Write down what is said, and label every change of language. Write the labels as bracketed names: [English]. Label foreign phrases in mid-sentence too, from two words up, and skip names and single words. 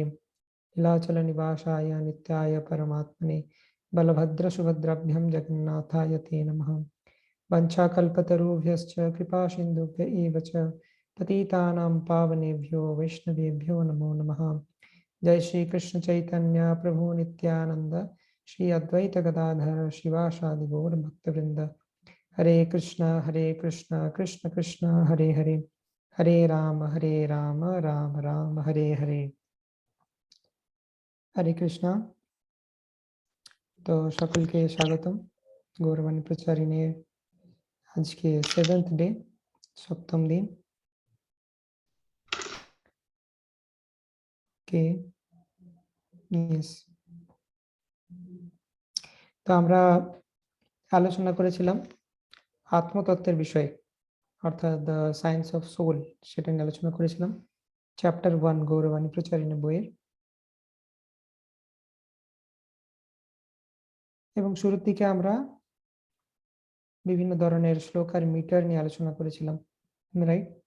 [Sanskrit] नीलाचल निवासाय नित्याय परमात्मने बलभद्र सुभद्राभ्यां जगन्नाथाय ते नमः। वंशाकल्पतरुभ्यश्च कृपा सिन्धुभ्य एव च पतितानां पावनेभ्यो वैष्णवेभ्यो नमो नमः। जय श्री कृष्ण चैतन्य प्रभु नित्यानंद श्री अद्वैत गदाधर शिवासादि गौर भक्तवृंद। हरे कृष्ण कृष्ण कृष्ण हरे हरे हरे राम राम राम हरे हरे। [Hindi] हरे कृष्णा। तो सकल के स्वागतम। गौरवाणी प्रचारिणे आज के 7th डे सप्तम दिन के यस। [Bangla] तो আমরা আলোচনা করেছিলাম আত্মতত্ত্বের বিষয়ে, অর্থাৎ [English] the science of soul, [Bangla] সেটা নিয়ে আলোচনা করেছিলাম চ্যাপ্টার 1 গৌরবাণী প্রচারিণী বইয়ের। এবং শুরুর দিকে আমরা বিভিন্ন ধরনের শ্লোক আর মিটার নিয়ে আলোচনা করেছিলাম, রাইট?